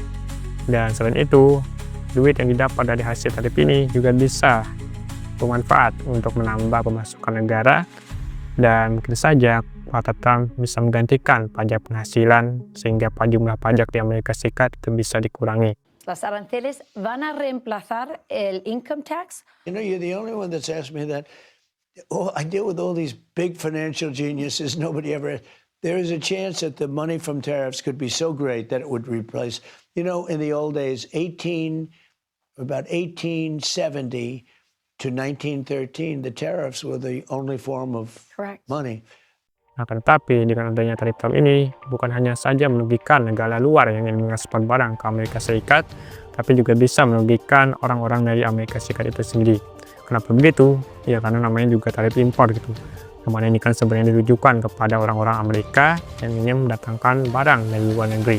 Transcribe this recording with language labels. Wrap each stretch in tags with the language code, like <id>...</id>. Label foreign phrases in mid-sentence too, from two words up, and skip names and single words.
<id>Dan selain itu, duit yang didapat dari hasil tarif ini juga bisa bermanfaat untuk menambah pemasukan negara, dan mungkin saja kata Trump bisa menggantikan pajak penghasilan sehingga jumlah pajak di Amerika Serikat itu bisa dikurangi.</id> <es>Las aranceles van a reemplazar el</es> <en>income tax. You know, you're the only one that's asked me that. Oh, I deal with all these big financial geniuses. Nobody ever. There is a chance that the money from tariffs could be so great that it would replace. You know, in the old days, about 1870 to 1913, the tariffs were the only form of money.</en> <id>Akan tetapi dengan adanya tarif Trump ini bukan hanya saja merugikan negara luar yang ingin mengekspor barang ke Amerika Serikat, tapi juga bisa merugikan orang-orang dari Amerika Serikat itu sendiri. Kenapa begitu? Ya karena namanya juga tarif impor gitu. Kemana ini kan sebenarnya ditujukan kepada orang-orang Amerika yang ingin mendatangkan barang dari luar negeri.</id>